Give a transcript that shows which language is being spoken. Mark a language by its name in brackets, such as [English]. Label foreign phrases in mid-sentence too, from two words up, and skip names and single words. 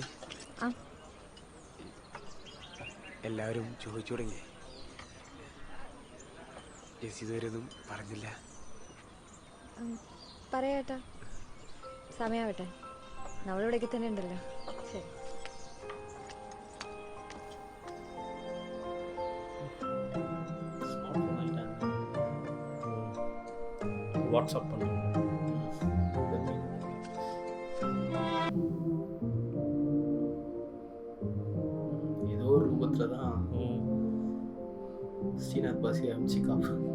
[Malayalam] ആ എല്ലാവരും ചോദിച്ചു തുടങ്ങി. ജെസി ഇതുവരെയൊന്നും പറഞ്ഞില്ല. പറയാട്ടാ, സമയാവട്ടെ. നമ്മളിവിടേക്ക് തന്നെ ഉണ്ടല്ലോ. ശരി. [Tamil] வாட்ஸ்அப் பண்ணுங்க. ஏதோ ஒரு ரூபத்துல தான் ஸ்ரீநாத் பாசி அமிச்சு காப்பு.